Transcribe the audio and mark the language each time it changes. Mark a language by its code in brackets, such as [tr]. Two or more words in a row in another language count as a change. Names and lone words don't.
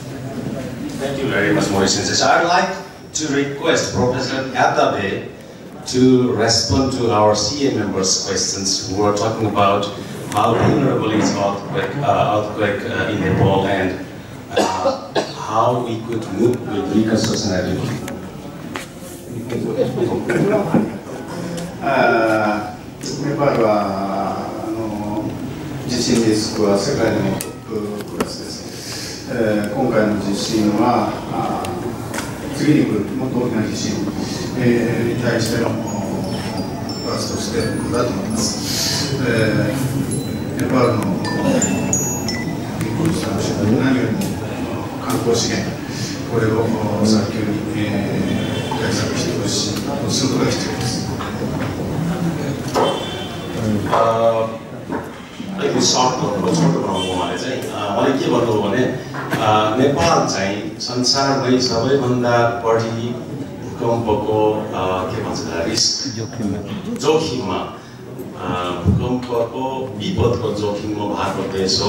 [en] Thank you very much, Maurice. I'd like to request Professor Adabe to respond to our CA members' questions who are talking about how vulnerable is earthquake in Nepal and how we could move with reconstruction activity. [ja] ネパールは地震リスクは世界でもトップクラスです。今回の地震は次に来るもっと大きな地震に対してのファーストステップだと思います。ネパールのびっくりした何よりも観光資源これを早急に対策してほしいとすることが必要です。 [ne] अलिकति छोटो बनाउनु भने चाहिँ मैले के भन्नु भने नेपाल चाहिँ संसारमै सबैभन्दा बढी भूकम्पको के भन्छ रिस्क जोखिममा भूकम्पको विपदको जोखिममा भएको देश हो।